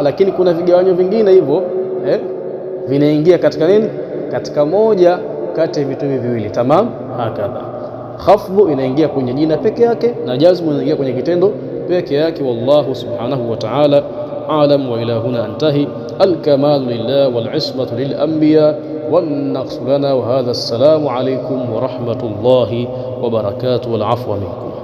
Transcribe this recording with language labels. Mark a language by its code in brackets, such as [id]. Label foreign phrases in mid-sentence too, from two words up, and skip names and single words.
[sw] Lakini kuna vigawanyo vingine hivyo vinaingia katika nini? Katika moja kati ya vitu hivi viwili, tamam. Hakadha, khafdhu inaingia kwenye jina peke yake na jazmu inaingia kwenye kitendo peke yake. [ar] والله سبحانه وتعالى أعلم، وإلى هنا أنتهي. الكمال لله والعصمة للأنبياء والنقص لنا. وهذا السلام عليكم ورحمة الله وبركاته، والعفو منكم.